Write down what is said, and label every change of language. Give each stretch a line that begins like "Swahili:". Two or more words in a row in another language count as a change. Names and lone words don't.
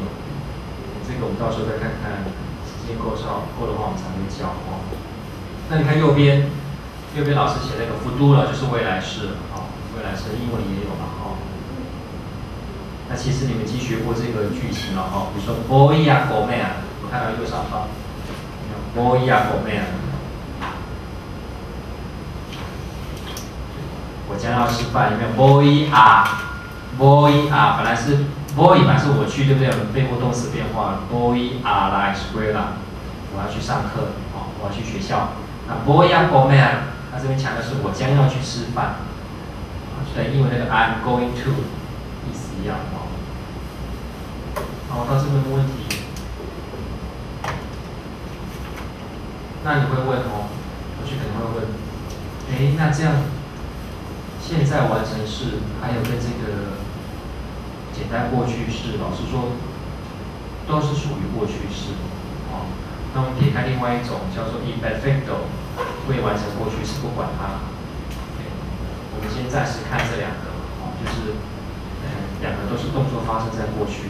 Chinese: 这个我们到时候再看看，时间够的话我们才会教哦。那你看右边老师写那个 futuro 就是未来式，哦，未来式英文也有嘛，哦。那其实你们已经学过这个句型了哈，比如说
Spanish: voy a comer，
Chinese: 我看到右上方 ，
Spanish: voy a comer，
Chinese: 我将要吃饭，有没有
Spanish: voy a，
Chinese: 本来是 voy 本来是我去，对不对？我们背过动词变化 ，
Spanish: voy a la escuela，
Chinese: 我要去上课，哦，我要去学校。
Spanish: 那 voy a comer，
Chinese: 它这边强调是我将要去吃饭，就等于英文那个
English: I'm going to
Chinese: 意思一样。好，到这边的问题，那你会问哦，我去可能会问，那这样现在完成式还有跟这个简单过去式，老师说都是属于过去式，哦，那我们撇开另外一种叫做 imperfecto 未完成过去式，不管它，我们先暂时看这两个，哦，就是两个都是动作发生在过去的。